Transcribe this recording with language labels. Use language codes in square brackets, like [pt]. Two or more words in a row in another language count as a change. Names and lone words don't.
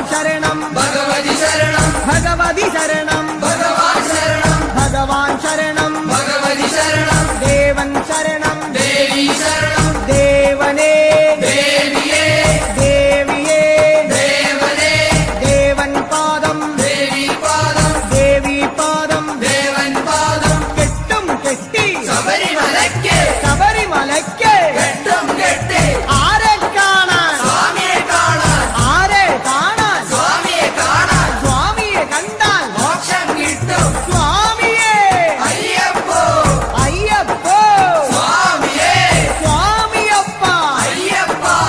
[ml] ശരണം ഭഗവതി ശരണം ഭഗവതി ശരണം ഭഗവാൻ ശരണം ഭഗവാൻ ശരണം ഭഗവതി ശരണം ദേവൻ ശരണം ദേവീ ശരണം ദേവനേ ദേവിയേ ദേവിയേ ദേവനേ ദേവൻ പാദം ദേവീ പാദം ദേവീ പാദം ദേവൻ പാദം। കെട്ടും കെട്ടി ശബരിമലക്ക് ശബരിമലക്ക് കെട്ടും കെട്ടി ആരെ കാണാൻ സ്വാമിയെ കാണാൻ ആരെ കാണാൻ സ്വാമിയെ കാണാൻ സ്വാമിയെ കണ്ടാൽ മോക്ഷം കിട്ടും സ്വാമിയെ അയ്യപ്പോ അയ്യപ്പോ സ്വാമിയെ സ്വാമിയപ്പ അയ്യപ്പ